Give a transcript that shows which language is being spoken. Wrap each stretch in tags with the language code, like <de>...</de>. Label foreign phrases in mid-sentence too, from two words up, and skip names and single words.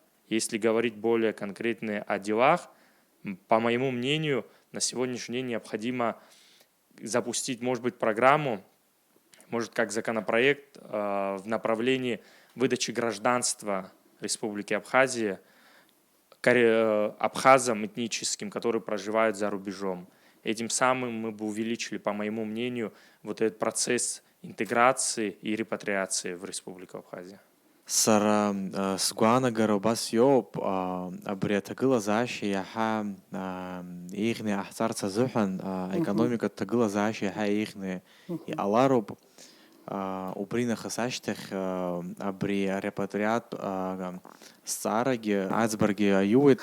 <ru>Если говорить более конкретно о делах, по моему мнению, на сегодняшний день необходимо запустить, может быть, программу, может, как законопроект в направлении выдачи гражданства Республики Абхазия абхазам этническим, которые проживают за рубежом. Этим самым мы бы увеличили, по моему мнению, вот этот процесс интеграции и репатриации в Республику Абхазия.</ru> <ab>Сара сгуанагара убас иоуп абри аҭагылазаашьа иаҳа еиӷьны иҟаҳҵарц азыҳәан аекономикатә ҭагылазаашьа иаҳа еиӷьны иҟалароуп. Убри нахыс ашьҭахь абри арепатриатә зҵаарагьы аӡбаргьы аиуеит.</ab>